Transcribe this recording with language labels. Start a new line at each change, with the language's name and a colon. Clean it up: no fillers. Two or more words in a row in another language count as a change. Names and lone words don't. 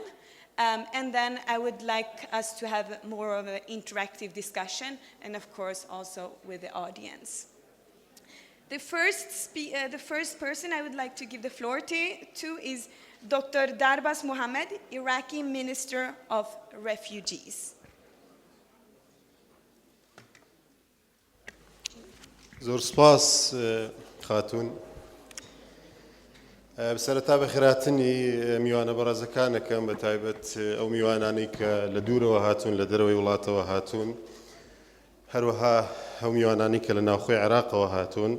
English: And then I would like us to have more of an interactive discussion, and of course also with the audience. The first person I would like to give the floor to is Dr. Darbas Mohammed, Iraqi Minister of Refugees.
Central Kurdish: زۆر سپاس خاتون. بسەرەتا بەخێراتنی میوانە بەڕێزەکانەکەم بە تایبەت ئەو میوانانەی کە لە دوورەوە هاتوون لە دەرەوەی وڵاتەوە هاتوون، هەروەها ئەو میوانانی کە لە ناوخۆی عێراقەوە هاتوون.